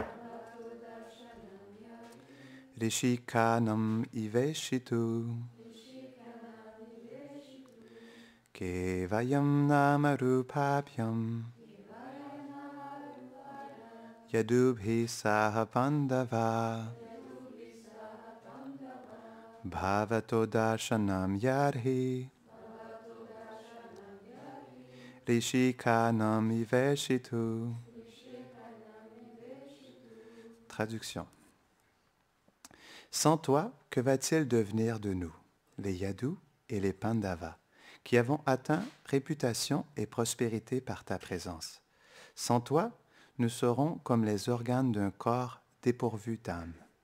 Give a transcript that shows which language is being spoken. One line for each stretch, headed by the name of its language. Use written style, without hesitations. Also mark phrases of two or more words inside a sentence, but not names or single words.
Sanskrit: rishikanam iveshitu Kevayam nama rupabhyam yadubhi saha pandava bhavato darshanam yarhi rishikanam iveshitu.
French: Traduction. Sans toi, que va-t-il devenir de nous, les Yadus et les Pandavas, qui avons atteint réputation et prospérité par ta présence? Sans toi, nous serons comme les organes d'un corps dépourvu d'âme.